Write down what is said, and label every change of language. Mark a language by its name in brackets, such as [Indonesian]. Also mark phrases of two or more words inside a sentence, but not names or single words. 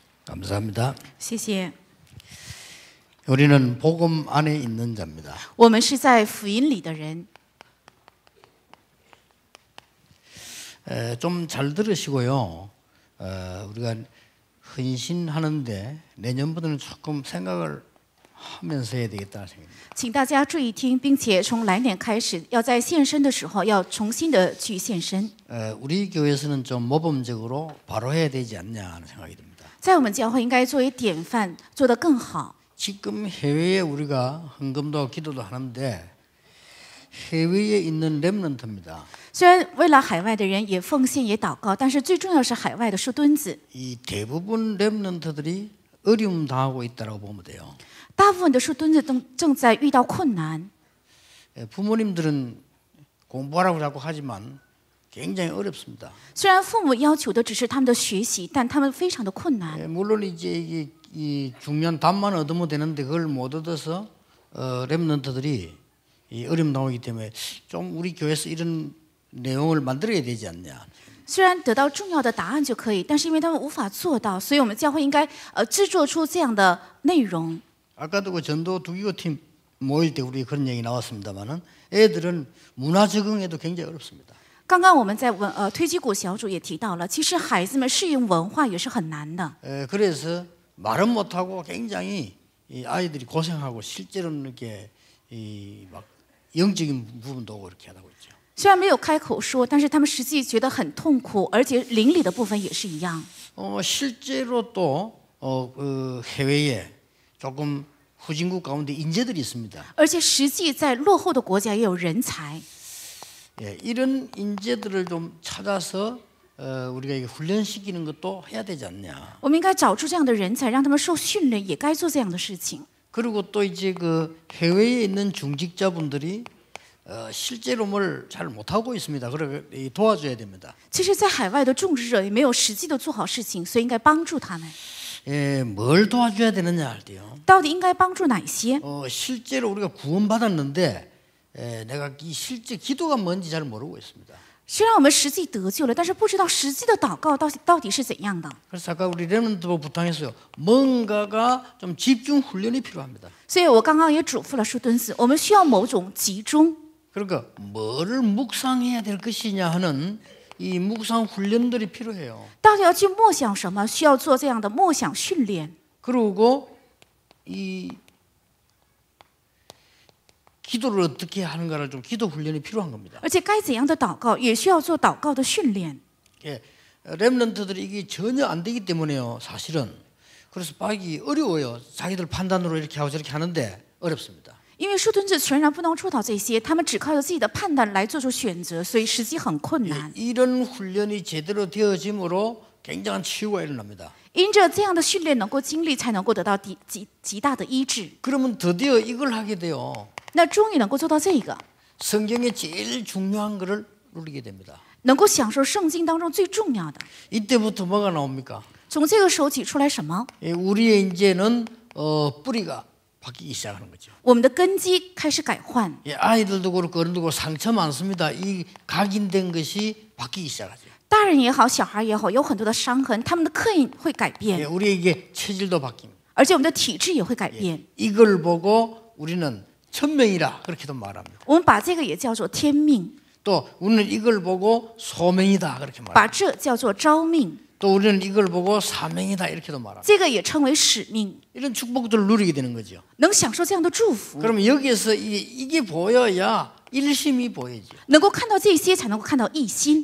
[Korean] 감사합니다. [Chinese] 谢谢。 [Korean] 우리는 복음 안에 있는 자입니다. [Chinese] 我们是在福音里的人， [Korean] 좀 잘 들으시고요. 우리가 헌신하는데 내년부터는 조금 생각을 하면서 해야 되겠다 생각합니다. [Chinese] 请大家注意听，并且从来年开始，要在献身的时候要重新的去献身。 [Korean] 우리 교회에서는 좀 모범적으로 바로 해야 되지 않냐 하는 생각이 듭니다. [Chinese] 在我们教会应该作为典范，做得更好。 [Korean] 지금 해외에 우리가 헌금도 기도도 하는데 해외에 있는 렘넌트입니다. [Chinese] 虽然为了海外的人也奉献也祷告，但是最重要是海外的树墩子。 [Korean] 이 대부분 렘넌트들이 어려움 당하고 있다고 보면 돼요. [Chinese] 大部分的树墩子正在遇到困难。 [Korean] 부모님들은 공부하라고 자꾸 하지만 굉장히 어렵습니다. [Chinese] 虽然父母要求的只是他们的学习，但他们非常的困难。 [Korean] 물론 이제 이 중요한 답만 얻으면 되는데 그걸 못 얻어서 렘넌트들이 이 어려움 당하기 때문에 좀 우리 교회에서 이런 내용을 만들어야 되지 않냐. [Chinese] 虽然得到重要的答案就可以，但是因为他们无法做到，所以我们教会应该制作出这样的内容。 [Korean] 아까도 그 전도 두기고팀 모일 때 우리 그런 얘기 나왔습니다만은 애들은 문화 적응에도 굉장히 어렵습니다. [Chinese] 刚刚我们在推基谷小组也提到了，其实孩子们适应文化也是很难的。 [Korean] 그래서 말은 못하고 굉장히 이 아이들이 고생하고 실제로는 이렇게 이 막 영적인 부분도 오고 이렇게 하고 있죠. [Chinese] 虽然没有开口说，但是他们实际觉得很痛苦，而且灵里的部分也是一样。 [Korean] 실제로 또 그 해외에 조금 후진국 가운데 인재들이 있습니다. [Chinese] 而且实际在落后的国家也有人才。 [Korean] 이런 인재들을 좀 찾아서 우리가 이게 훈련시키는 것도 해야 되지 않냐. [Chinese] 我们应该找出这样的人才，让他们受训练，也该做这样的事情。 [Korean] 그리고 또 이제 그 해외에 있는 중직자분들이 실제로 뭘 잘 못하고 있습니다. 그래 도와줘야 됩니다. [Chinese] 其实，在海外的种植者也没有实际的做好事情，所以应该帮助他们。 [Korean] 뭘 도와줘야 되느냐 할 때요. [Chinese] 到底应该帮助哪些？ [Korean] 실제로 우리가 구원받았는데 내가 이 실제 기도가 뭔지 잘 모르고 있습니다. [Chinese] 虽然我们实际得救了，但是不知道实际的祷告到底是怎样的。 [Korean] 그래서 아까 우리 렘넌트도 부탁했어요. 뭔가가 좀 집중 훈련이 필요합니다. [Chinese] 所以我刚刚也嘱咐了树墩子，我们需要某种集中。 [Korean] 그러니까 뭐를 묵상해야 될 것이냐 하는 이 묵상 훈련들이 필요해요. [Chinese] 到底要去默想什么？需要做这样的默想训练。 [Korean] 그리고 이 기도를 어떻게 하는가를 좀 기도 훈련이 필요한 겁니다. [Chinese] 而且该怎样的祷告，也需要做祷告的训练。 [Korean] 렘넌트들이 이게 전혀 안 되기 때문에요. 사실은. 그래서 빠기 어려워요. 자기들 판단으로 이렇게 하고 저렇게 하는데 어렵습니다. [Chinese] 因为树墩子全然不能做到这些，他们只靠着自己的判断来做出选择，所以实际很困难。 [Korean] 이런 훈련이 제대로 되어짐으로 굉장한 치유가 일어납니다. [Chinese] 因着这样的训练能够经历，才能够得到极大的医治。 [Korean] 그러면 드디어 이걸 하게 돼요. [Chinese] 那终于能够做到这个， [Korean] 성경에 제일 중요한 것을 누리게 됩니다. [Chinese] 能够享受圣经当中最重要的。 [Korean] 이때부터 뭐가 나옵니까? [Chinese] 从这个时候起出来什么？ [Korean] 우리의 이제는 뿌리가 바뀌기 시작하는 거죠. [Chinese] 我们的根基开始改换。 [Korean] 아이들도 그렇고 어른도 그렇고 상처 많습니다. 이 각인된 것이 바뀌기 시작하죠. [Chinese] 大人也好，小孩也好，有很多的伤痕，他们的刻印会改变， [Korean] 우리에게 체질도 바뀝니다. [Chinese] 而且我们的体质也会改变。 [Korean] 이걸 보고 우리는 천명이라 그렇게도 말합니다. [Chinese] 我们把这个也叫做天命， [Korean] 또 우리는 이걸 보고 소명이다 그렇게 말합니다. [Chinese] 把这叫做招命， [Korean] 또 우리는 이걸 보고 사명이다 이렇게도 말합니다. [Chinese] 这个也称为使命， [Korean] 이런 축복들을 누리게 되는 거죠. [Chinese] 能享受这样的祝福。 [Korean] 그러면 여기에서 이게 보여야 일심이 보이지. [Chinese] 能够看到这些，才能够看到一心；